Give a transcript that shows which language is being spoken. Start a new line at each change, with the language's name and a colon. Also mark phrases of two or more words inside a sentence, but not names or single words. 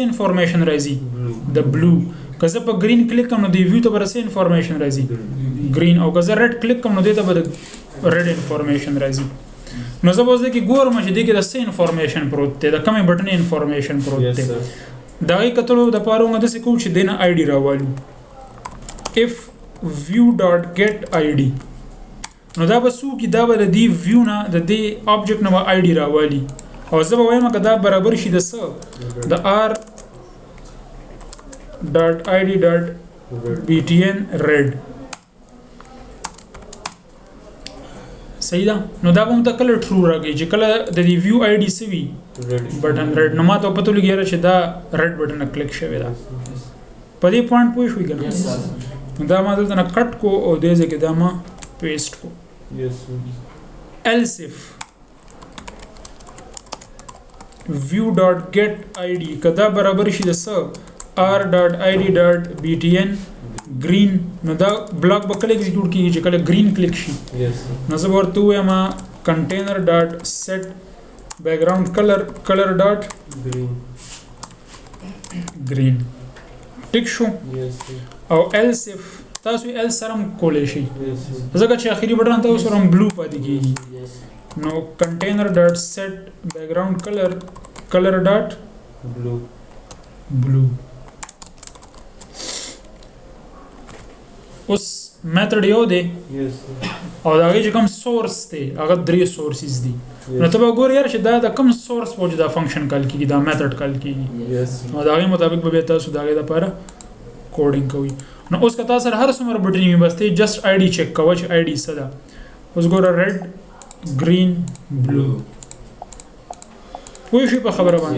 Pashto: انفارمیشن راځي د بلو کزه په گرین کلیک کوم نو دی ویو ته ورسې انفارمیشن راځي گرین او کزه ریډ کلیک کوم نو دې ته ریډ انفارمیشن راځي نو زه به ځکه ګورم چې دې کې د څه انفارمیشن پروت دی د کومې بټن انفارمیشن پروت دی دا یې کتلو د پاره د څه کو چې دینه آی ډی راوالو
English: if view.get id
Pashto: نو دا به سو کې دا به د دی ویو نه د دې آبجیکټ نو آی ډی راوالي او زه به وایم که دا برابر شي د څه د
English: r.id.btn red
Pashto: صحیح ده نو دا به هم ته کله ټرو راګي چې کله د دې ویو آی ډی سوي
English: button red
Pashto: نو ماته پته لګی چې دا
English: red button
Pashto: کلیک شوی دا په دې پوینټ پوه شوې کنه دا ما دلته نه کټ کو او دې ځکه دا ما پیسټ کو
English: else if view.get id
Pashto: کدا برابر شي د څه
English: r.id.btn green
Pashto: نو دا بلاک به کله ایگزیکیوټ کیږي چې کله گرین کلیک شي نو زه ورته وایم
English: container dot set background color dot
Pashto: green ټیک شو او
English: else if
Pashto: تاسو else سره کولای شي ځکه چې اخیری بټن تاسو سره بلو پاتې کیږي نو
English: container dot set background color dot
Pashto: blue اوس میتھډ یو دی
English: Yes.
Pashto: او دا چې کوم سورس دی هغه درې سورسز دي نو ته به ګورې یار چې دا کوم سورس په وجه دا فنکشن کال کیږي دا میتھډ کال کیږي
English: Yes.
Pashto: او دا غي مطابق به تاسو دا غي لپاره کوډینګ کوي نو اوس که تاسو هر څومره بټن یې بس ته جست آی ډي چک کوه چې آی ډي څه ده اوس ګوره
English: red green blue
Pashto: پوه شئ په خبره باندې